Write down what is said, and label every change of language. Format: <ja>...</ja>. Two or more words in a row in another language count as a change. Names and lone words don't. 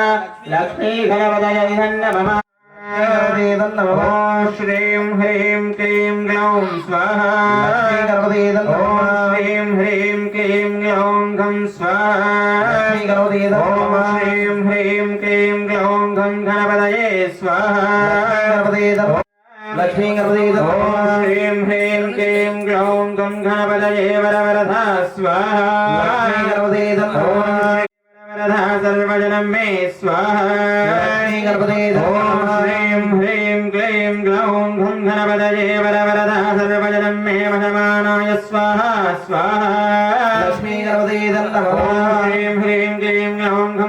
<sa>లక్ష్మీ గణపతయే నమః ఓం శ్రీం హ్రీం క్లీం గ్లౌం స్వాహా ఓం శ్రీం హ్రీం క్లీం గ్లౌం గం స్వాహా ఓం శ్రీం హ్రీం క్లీం గ్లౌం గం గణపతయే స్వాహా లక్ష్మీ గణపతి ఓం శ్రీం హ్రీం క్లీం గ్లౌం గం గణపతయే వరవరద స్వాహా सर्वजनं मे स्वाहा ओम श्रीं ह्रीं क्लीं ग्लौं घं गणपतये वरवरदा स्वाहा लक्ष्मी गणपते नमः ह्रीं ह्रीं क्लीं ग्लौं गं</sa>